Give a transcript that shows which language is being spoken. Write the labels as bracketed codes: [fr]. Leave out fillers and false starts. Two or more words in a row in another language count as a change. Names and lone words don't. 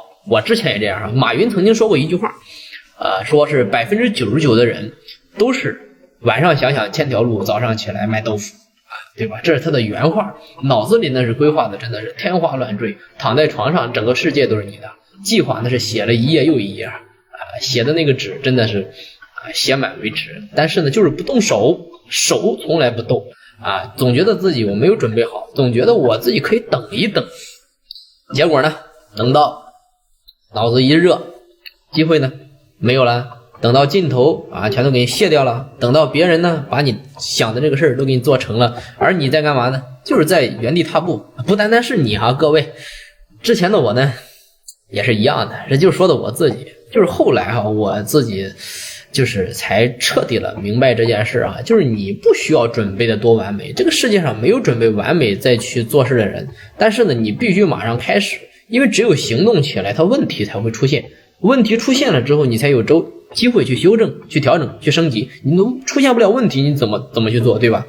[zh] 我之前也这樣馬雲曾經說過一句話，說是99%的人都是晚上想想千條路，早上起來賣豆腐。对吧？這是他的原話，腦子裡那是規劃的真的是天花亂墜，躺在床上整個世界都是你的，計劃那是寫了一頁又一頁寫的那個紙真的是寫滿為止，但是呢就是不動手從來不動總覺得自己我沒有準備好，總覺得我自己可以等一等，結果呢等到腦子一熱，機會呢沒有了，等到盡頭全都給你卸掉了，等到別人呢把你想的這個事兒都給你做成了，而你在幹嘛呢？就是在原地踏步。不單單是你各位，之前的我呢也是一樣的，這就是說的我自己，就是後來我自己就是才徹底了明白這件事就是你不需要準備的多完美，這個世界上沒有準備完美再去做事的人，但是呢你必須馬上開始，因為只有行動起來它問題才會出現，問題出現了之後你才有機會去修正、去調整、去升級，你都出現不了問題你怎麼去做，對吧？